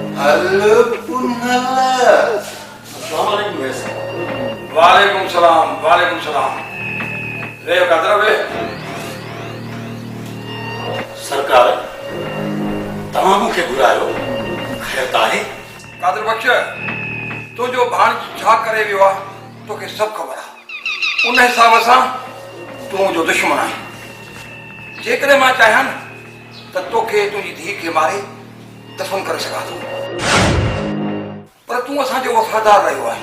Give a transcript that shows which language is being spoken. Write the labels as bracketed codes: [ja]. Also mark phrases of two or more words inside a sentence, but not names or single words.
[ar] وعليكم السلام وعليكم السلام. [sd] रे कादर वे सरकार तव्हां मूंखे घुरायो खैर त आहे? कादर बख्श तुंहिंजो भाण छा करे वियो आहे तोखे सभु ख़बर आहे। उन हिसाब सां तूं मुंहिंजो दुश्मन आहीं। जेकॾहिं मां चाहियां न त तोखे तुंहिंजी धीउ खे मारे दफ़न करे सघां थो, पर तूं असांजो वफ़ादार रहियो आहीं।